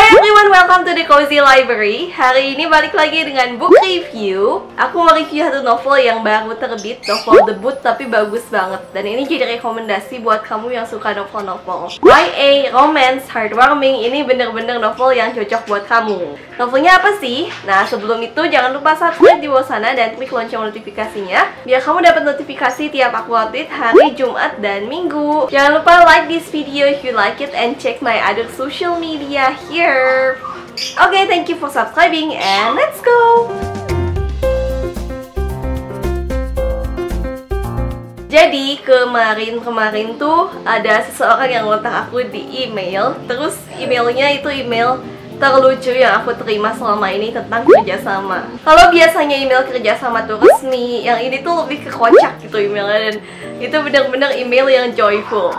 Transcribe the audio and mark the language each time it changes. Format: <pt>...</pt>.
<en>everyone, welcome to the Cozy Library.</en> <id>Hari ini balik lagi dengan book review. Aku mau review satu novel yang baru terbit, novel debut tapi bagus banget. Dan ini jadi rekomendasi buat kamu yang suka novel-novel YA, romance, heartwarming. Ini bener-bener novel yang cocok buat kamu. Novelnya apa sih? Nah, sebelum itu jangan lupa subscribe di bawah sana dan klik lonceng notifikasinya biar kamu dapat notifikasi tiap aku update hari Jumat dan Minggu.</id> <en>Jangan lupa like this video if you like it and check my other social media here. Okay, thank you for subscribing and let's go!</en> <id>Jadi kemarin tuh ada seseorang yang ngontak aku di email. Terus emailnya itu email terlucu yang aku terima selama ini tentang kerjasama. Kalau biasanya email kerjasama tuh resmi, yang ini tuh lebih ke kocak gitu emailnya. Dan itu bener-bener email yang joyful.</id>